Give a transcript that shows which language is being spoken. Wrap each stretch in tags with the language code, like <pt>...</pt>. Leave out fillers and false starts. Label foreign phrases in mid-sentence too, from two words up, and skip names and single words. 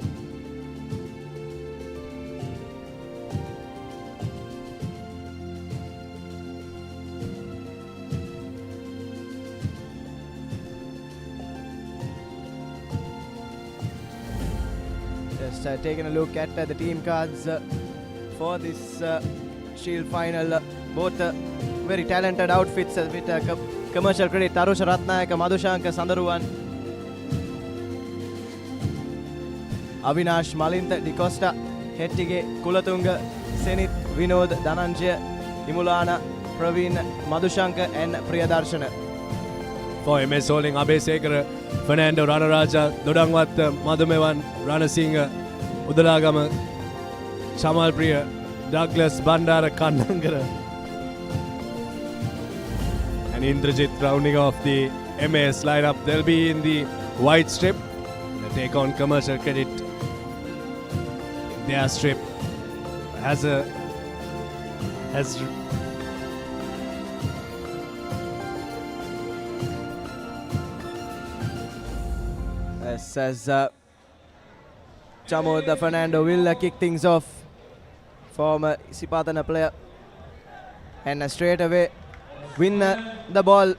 <en>Taking a look at the team cards for this Shield final. Both very talented outfits with commercial credit. Tarusha Ratnayaka, Madhushanka Sandaruwan, Avinash, Malinta, Di Costa, Hettige, Kulatunga, Senith, Vinod, Dhananjaya, Imulana, Praveen, Madhushanka and Priyadarshana. For MS Holding, Abesekara, Fernando, Ranaraja, Dodangwat, Madhumewan, Ranasingha, Udalagama, Chamal Priya, Douglas, Bandara, Kannangara, and Indrajit rounding off the MAS lineup. They'll be in the white strip. They take on commercial credit. Their strip has as Chamod Fernando will kick things off from Sipatana player and straight away win the ball.</en>